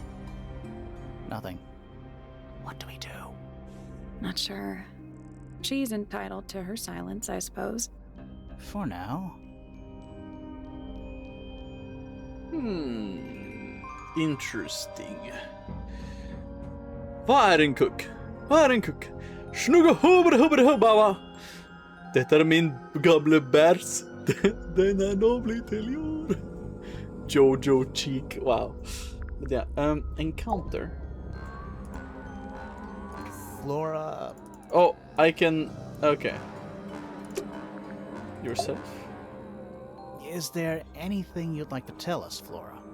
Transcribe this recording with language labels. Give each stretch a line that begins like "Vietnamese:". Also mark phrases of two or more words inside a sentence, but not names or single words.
English: Nothing. What do we do? Not sure. She's entitled to her silence, I suppose. For now. Interesting.
Norwegian: Hva er en kukk? Hva er en kukk? Snugga hubba hubba hubba. Dette er min gamle bærs. Den er nå blitt til jord.
English: Jojo Cheek. Wow. But yeah, encounter. Flora, Oh, I can. Okay. Yourself? is there anything you'd like to tell us, Flora?